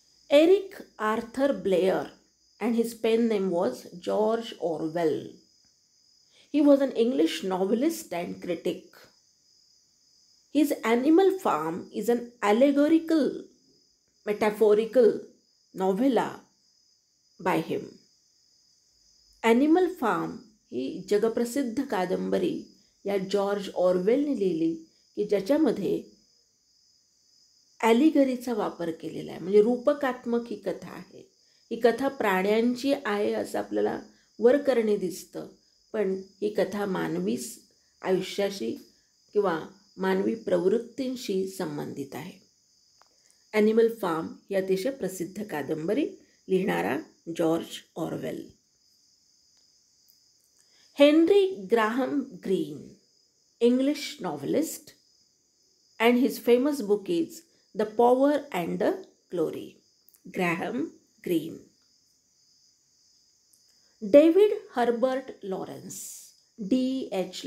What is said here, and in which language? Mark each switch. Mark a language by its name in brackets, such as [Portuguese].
[English] Eric Arthur Blair, and his pen name was George Orwell. He was an English novelist and critic. His Animal Farm is an allegorical, metaphorical novella by him. [Marathi] Animal Farm ही जगप्रसिद्ध कादंबरी या George ऑरवेलने लिहिली की ज्याच्यामध्ये ॲलिगरीचा वापर केलेला आहे, म्हणजे रूपकात्मक ही कथा आहे. ही कथा प्राण्यांची आहे असं आपल्याला वरकरणे दिसतं, पण ही कथा मानवी आयुष्याशी किंवा मानवी प्रवृत्तींशी संबंधित आहे. ॲनिमल फार्म ही अतिशय प्रसिद्ध कादंबरी लिहिणारा George Orwell. [English] Henry Graham Greene, English novelist, and his famous book is The Power and the Glory. Graham Greene. David Herbert Lawrence, D.H.